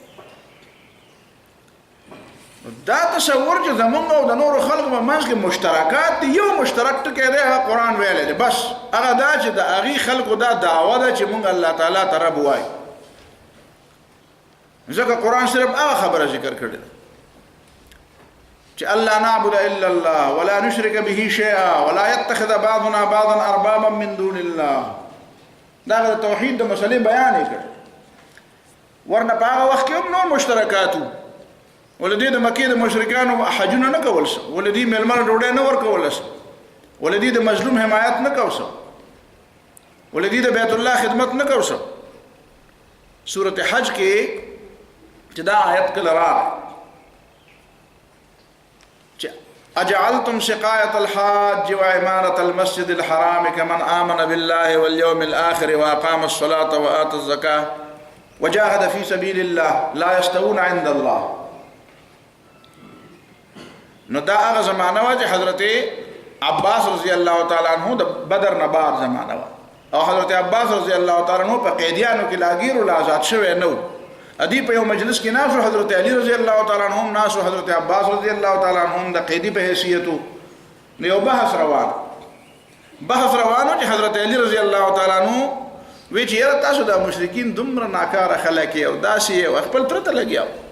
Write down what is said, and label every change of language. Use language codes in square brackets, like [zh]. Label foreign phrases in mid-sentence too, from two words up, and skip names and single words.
[ps] دا تصور چې زمونږ او د نورو خلقو په منځ کې مشترکات دي، یو مشترک ټکی دی هغه قرآن ویلی دی، بس هغه دا چې د هغې خلقو دا دعوه ده چې مونږ الله تعالی ته رب وایو. ځکه قرآن صرف هغه خبره ذکر کړې ده چې [ar] الله نعبد الا الله ولا نشرك به شيئا ولا يتخذ بعضنا بعضا اربابا من دون الله. [ps] دا د توحید د مسلې بیان یې کړ. ورنه په هغه وخت کې هم نور مشترکات وو. ولدي د مکې د مشرکانو حجونه نه کول سه، ولدي میلمنو ډوډۍ نه ورکول سه، ولدي د مظلوم حمایت نه کو سه، ولدي د بیت الله خدمت نه کو سه. سورة حج کې چې دا آیت کله راغی چې [ar] اجعلتم سقاية الحاج وعمارة المسجد الحرام كمن آمن بالله واليوم الآخر وأقام الصلاة وآتى الزكاة وجاهد في سبيل الله لا يستوون عند الله. [ps] نو دا هغه زمانه وه چې حضرت عباس [ar] رضی الله تعالی عنہ [ps] د بدر نه بعد زمانه وه، او حضرت عباس [ar] رضی الله تعالی عنہ [ps] په قیدیانو کې لاګیر او آزاد شوی نه و. ادي په یو مجلس کې ناسو حضرت علی [ar] رضی الله تعالی عنہ [ps] ناسو حضرت عباس [ar] رضی الله تعالی عنہ [ps] د قیدی په حیثیتو نو یو بحث روانو چې حضرت علی [ar] رضی الله تعالی عنہ [ps] وی چې یاره تاسو د مشرکین دومره ناکاره خلک او داسې او خپل تر ته لګیاو.